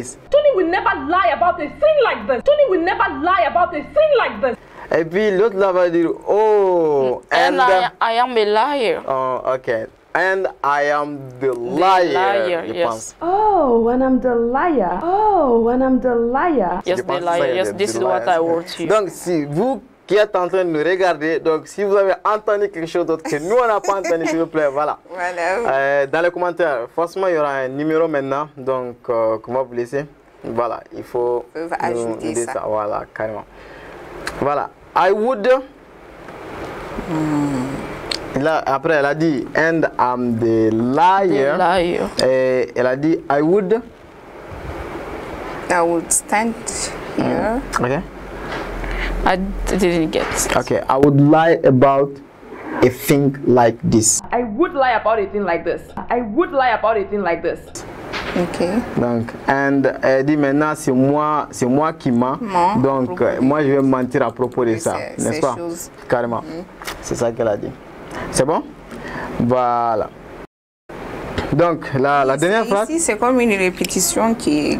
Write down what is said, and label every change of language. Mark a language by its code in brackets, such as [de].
[en] Tony will never lie about a thing like this. Tony will never lie about a thing like this. [fr] Et puis l'autre là va dire, oh, [en] and I am a liar. Oh, ok. And I am the liar, [fr] je pense. [en] Oh, and I'm the liar. Oh, and I'm the liar. Yes, the liar. Yes, this is what I wrote to you. [fr] Donc, si vous qui êtes en train de nous regarder, donc si vous avez entendu quelque chose d'autre que nous on n'a pas entendu, s'il vous plaît, voilà. Dans les commentaires, forcément il y aura un numéro maintenant, donc comment vous laissez? Voilà, il faut ajouter ça. Ça. Voilà, carrément. Voilà, [en] I would. [fr] Là, après, elle a dit, [en] and I'm the liar. [fr] Et elle a dit, [en] I would stand here. Okay. I didn't get it. Okay, I would lie about a thing like this. I would lie about a thing like this. I would lie about a thing like this. Ok. [fr] Donc, and elle dit maintenant c'est moi qui mens. Donc, moi je vais mentir à propos de ça, n'est-ce pas? Carrément. C'est ça qu'elle a dit. C'est bon? Voilà. Donc, la dernière phrase. Ici, c'est comme une répétition qui.